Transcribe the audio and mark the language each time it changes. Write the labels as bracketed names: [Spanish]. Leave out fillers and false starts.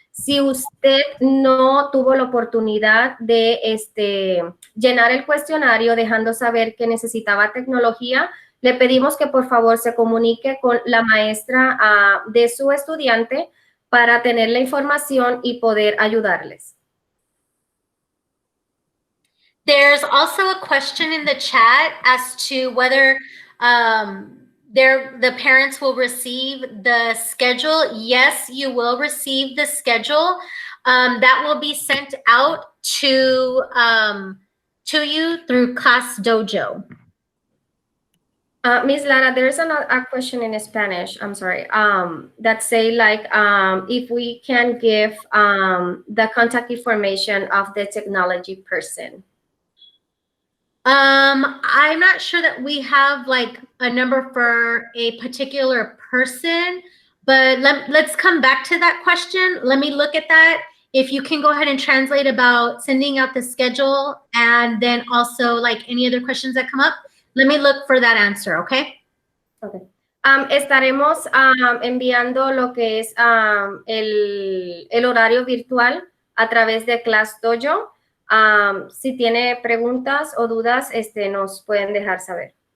[Spanish] Si usted no tuvo la oportunidad de llenar el cuestionario dejando saber que necesitaba tecnología, le pedimos que por favor se comunique con la maestra de su estudiante para tener la información y poder ayudarles. [English] There's also a question in the chat as to whether the parents will receive the schedule. Yes, you will receive the schedule. That will be sent out to you through Class Dojo. Ms. Lara, there's a question in Spanish, I'm sorry, that say like, if we can give the contact information of the technology person. I'm not sure that we have like a number for a particular person, but let's come back to that question. Let me look at that. if you can go ahead and translate about sending out the schedule and then also like any other questions that come up, let me look for that answer, okay? Okay. [Spanish] Estaremos enviando lo que es el horario virtual a través de Class Dojo. Si tiene preguntas o dudas, nos pueden dejar saber.